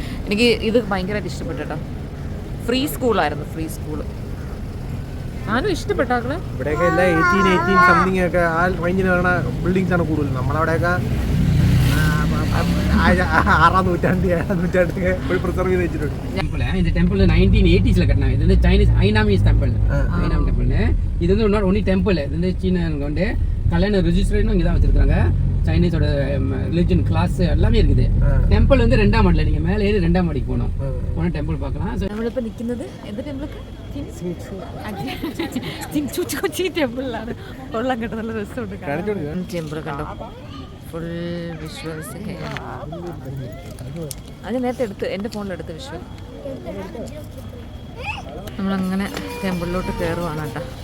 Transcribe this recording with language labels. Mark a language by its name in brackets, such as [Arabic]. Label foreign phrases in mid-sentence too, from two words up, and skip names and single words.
[Malayalam] എനിക്ക് ഇത് ഭയങ്കരമായിട്ട് ഇഷ്ടപ്പെട്ടു കേട്ടോ. ഫ്രീ സ്കൂളായിരുന്നു. ഞാനും ഇഷ്ടപ്പെട്ടാക്കളെ. ഇവിടെയൊക്കെ എല്ലാം 18 സംതിങ് ഒക്കെ ആ റേഞ്ചിന് വരുന്ന ബിൽഡിങ്സ് ആണ് കൂടുതൽ. നമ്മളവിടെയൊക്കെ 6ാം നൂറ്റാണ്ടിലൊക്കെ പ്രിസർവ് ചെയ്ത് വെച്ചിട്ടുണ്ട്. [Tamil] இந்த டெம்பிள் 1980s கட்டினாங்க. இது வந்து [English] Chinese Annamese temple. [Tamil] ஐனாம் டெம்பிள். இது வந்து [English] not only temple. [Tamil] இது வந்து சீனா வந்து கல்யாண ரெஜிஸ்ட்ரேஷனும் இங்கே தான் வச்சிருக்காங்க. சைனீஸோட [English] religion class [Tamil] எல்லாமே இருக்குது. டெம்பிள் வந்து 2ஆம் மாடியில். நீங்கள் மேலே ஏறி 2ஆம் மாடிக்கு போனால் டெம்பிள் பார்க்கலாம். [Malayalam] നമ്മളിപ്പോൾ നിൽക്കുന്നത് എന്ത് ടെമ്പിളൊക്കെ ടെമ്പിളിലാണ്. കൊള്ളാൻ കേട്ടോ, നല്ല രസമുണ്ട്. ടെമ്പിൾ കണ്ടോ, [English] full visuals [Malayalam] ഒക്കെ. അത് നേരത്തെ എൻ്റെ ഫോണിലെടുത്ത് വിഷ്വൽ. നമ്മളങ്ങനെ ടെമ്പിളിലോട്ട് കയറുവാണ് കേട്ടോ.